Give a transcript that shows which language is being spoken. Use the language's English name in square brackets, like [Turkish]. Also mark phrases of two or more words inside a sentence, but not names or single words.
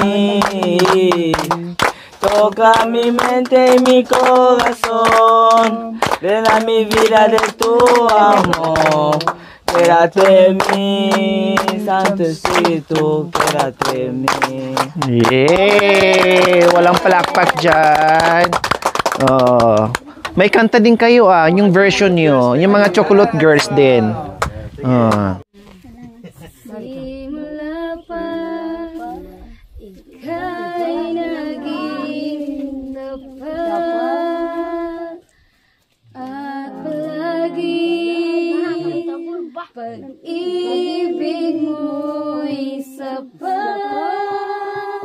[Spanish] Toca mi mente y mi corazón, llena mi vida de tu amor. Quédate en mí, Santo Espíritu, quédate en mí. Yeah! [Filipino] Walang palakpak dyan. Oh. May kanta din kayo yung version nyo. Yung mga Chocolate Girls din. Simula pa, ika'y naging tapat at palagi pag-ibig mo'y sapat.